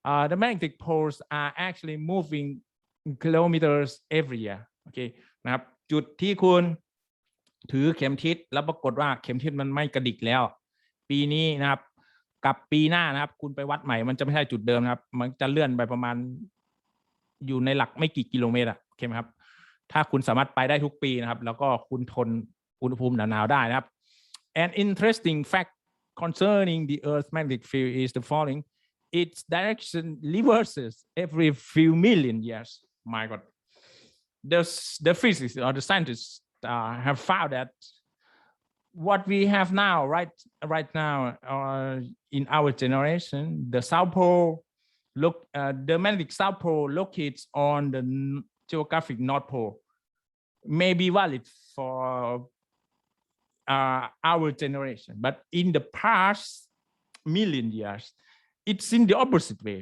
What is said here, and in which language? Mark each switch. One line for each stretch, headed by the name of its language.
English: The magnetic poles are actually moving kilometers every year.
Thai: Okay, นะครับจุดที่คุณถือเข็มทิศแล้วปรากฏว่าเข็มทิศมันไม่กระดิกแล้วปีนี้นะครับกับปีหน้านะครับคุณไปวัดใหม่มันจะไม่ใช่จุดเดิมนะครับมันจะเลื่อนไปประมาณอยู่ในหลักไม่กี่กิโลเมตรโอเคไหมครับถ้าคุณสามารถไปได้ทุกปีนะครับแล้วก็คุณทนอุณหภูมิหนาวๆได้นะครับ
English: An interesting fact concerning the Earth's magnetic field is the following. its direction reverses every few million years. My God, the physicists or the scientists have found that what we have now, right now, in our generation, the South Pole, the magnetic South Pole locates on the geographic North Pole, may be valid for our generation, but in the past million years, it's in the opposite way.